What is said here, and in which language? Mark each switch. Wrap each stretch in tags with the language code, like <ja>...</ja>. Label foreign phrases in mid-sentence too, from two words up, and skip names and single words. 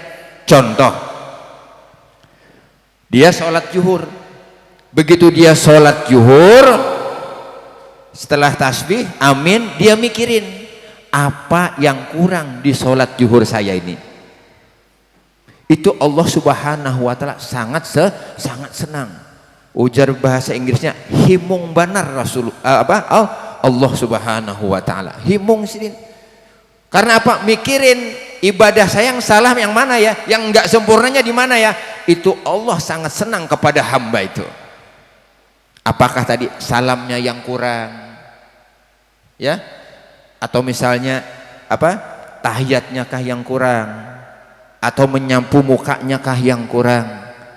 <id>Contoh, dia sholat zuhur, begitu dia sholat zuhur, setelah tasbih amin, dia mikirin apa yang kurang di sholat zuhur saya ini. Itu Allah</id> <ar>سبحانه وتعالى</ar> <id>sangat senang.</id> <bjn>Ujar bahasa Inggrisnya himung banar Allah</bjn> <ar>سبحانه وتعالى,</ar> <bjn>himung sini.</bjn> <id>Karena apa? Mikirin ibadah saya yang salah yang mana ya, yang enggak sempurnanya di mana ya. Itu Allah sangat senang kepada hamba itu. Apakah tadi salamnya yang kurang, ya, atau misalnya tahiyatnya kah yang kurang, atau menyapu mukanya kah yang kurang.</id>